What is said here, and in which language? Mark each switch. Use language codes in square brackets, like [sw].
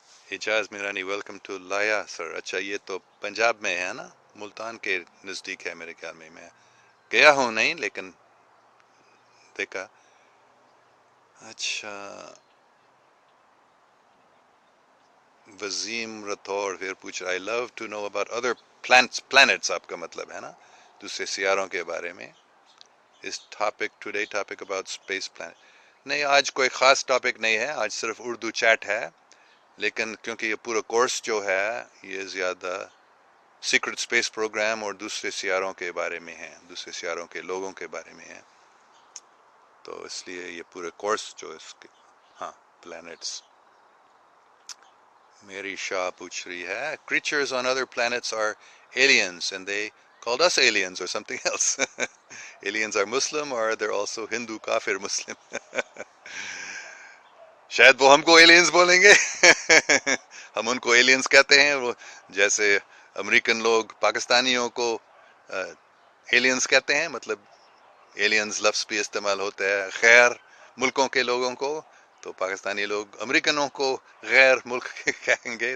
[ur] Ejaz Mirani: welcome to لایا سر. اچھا، یہ تو پنجاب میں ہے نا، ملتان کے نزدیک ہے میرے خیال میں گیا ہوں نہیں لیکن دیکھا. اچھا، وزیم رتھور پھر پوچھ رہا: [en] I love to know about other planets. [ur] آپ کا مطلب ہے نا دوسرے سیاروں کے بارے میں. [en] اس today topic about space planet. [ur] نہیں، آج کوئی خاص ٹاپک نہیں ہے، آج صرف اردو چیٹ ہے، لیکن کیونکہ یہ پورا کورس جو ہے یہ زیادہ سیکرٹ اسپیس پروگرام اور دوسرے سیاروں کے بارے میں ہے، دوسرے سیاروں کے لوگوں کے بارے میں ہے، تو اس لیے یہ پورے کورس جو اس کے پلانٹس. میری شاہ پوچھ رہی ہے: [en] creatures on other planets are aliens and they called us aliens or something else. Aliens are Muslim or they're also Hindu kafir Muslim. [ur] شاید وہ ہم کو ایلینز بولیں گے. ہم ان کو ایلینز کہتے ہیں، وہ جیسے امریکن لوگ پاکستانیوں کو ایلینز کہتے ہیں، مطلب ایلینز لفظ بھی استعمال ہوتا ہے غیر ملکوں کے لوگوں کو، تو پاکستانی لوگ امریکنوں کو غیر ملک کہیں گے.